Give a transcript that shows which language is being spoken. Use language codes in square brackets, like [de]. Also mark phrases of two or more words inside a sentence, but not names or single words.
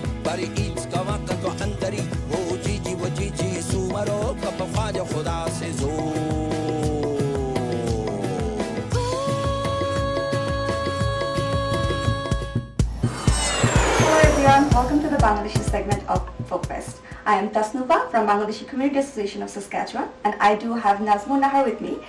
[en] Everybody eats kawaka to handari. Oh Gigi, sumaro kapafanya khoda se zo. Hello everyone, welcome to the Bangladeshi segment of Folkfest. I am Tasnuba from Bangladeshi Community Association of Saskatchewan, and I do have Nazmur Nahar with me.